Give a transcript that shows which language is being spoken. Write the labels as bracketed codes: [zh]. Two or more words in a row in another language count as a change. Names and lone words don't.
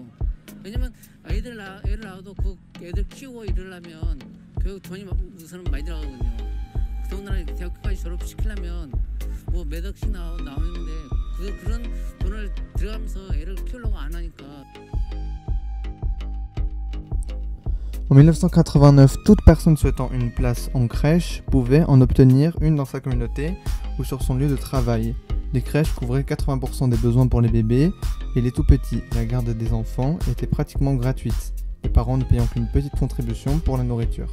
[ko] 왜냐면 애를 낳아도 그 애들 키우고 이러려면 교육 돈이 우선은 많이 들어가거든요. 더군다나 대학교까지 졸업시키려면 뭐 몇 억씩 나오는데 그런 돈을 들어가면서 애를 키우려고 안 하니까. [fr] En 1989, toute personne souhaitant une place en crèche pouvait en obtenir une dans sa communauté ou sur son lieu de travail. Les crèches couvraient 80% des besoins pour les bébés et les tout-petits. La garde des enfants était pratiquement gratuite, les parents ne payant qu'une petite contribution pour la nourriture.